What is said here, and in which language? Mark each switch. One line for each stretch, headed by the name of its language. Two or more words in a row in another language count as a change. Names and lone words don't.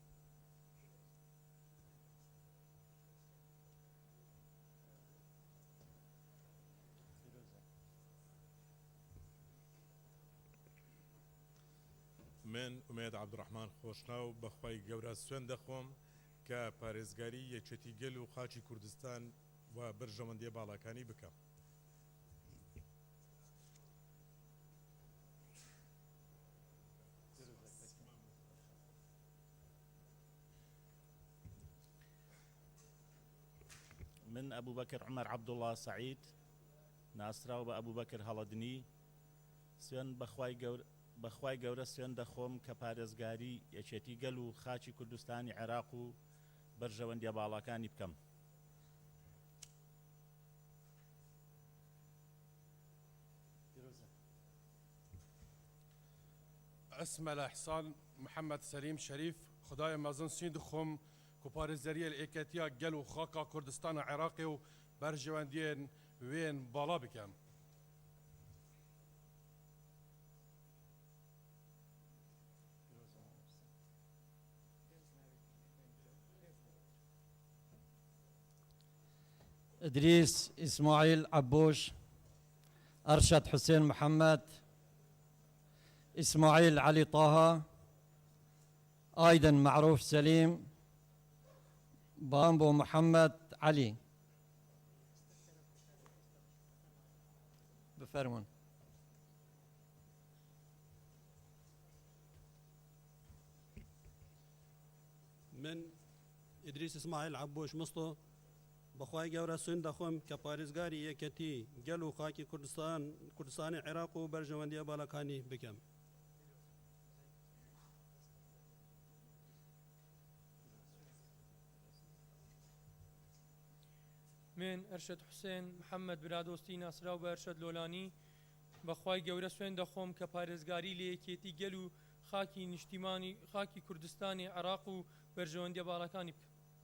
Central Kurdish: من ئومێد عەبدوڕەحمان خۆشناو بەخوای گەورە سوێن دەخۆم کە پارێزگاری یەکێتی گەل و خاچی کوردستان و بەرژەوەندیە باڵاکانی بکەم. من أبو بكر عمر عبد الله سعيد ناسراو بأبو بكر هەڵەدنی سوێن بەخوای گەورە سوێن دەخۆم کە پارێزگاری یەکێتی گەل و خاچی کوردستانی عێراق و بەرژەوەندیە باڵاکانی بکەم.
Kurdish: اسم الإحسان محمد سليم شريف خدای مازن سین دخم کو پارێزەریە ئێکەتیا گەل و خاکا کوردستانە عێراقی و بەرژەوەندیên وێن باڵا بکەم.
Central Kurdish: إدريس إسماعيل عبوش، أرشد حسين محمد، إسماعيل علي طه، أيضا معروف سليم، بامبو محمد علي. بفرمون. من إدريس إسماعيل عبوش مصطو بخوای گەورە سوێن دەخۆم کە پارێزگاری یەکەتی گەل و خاکی کوردستانی عێراق و بەرژەوەندیە باڵەکانی بکەم. من ئەرشەد حوسێن محەممەد برادۆستی ناسراو بە ئەرشەد لۆلانی بەخوای گەورە سوێن دەخۆم کە پارێزگاری لە یەکێتی گەل و خاکی نیشتیمانی خاکی کوردستانی عێراق و بەرژەوەندیە باڵەکانی بکەم.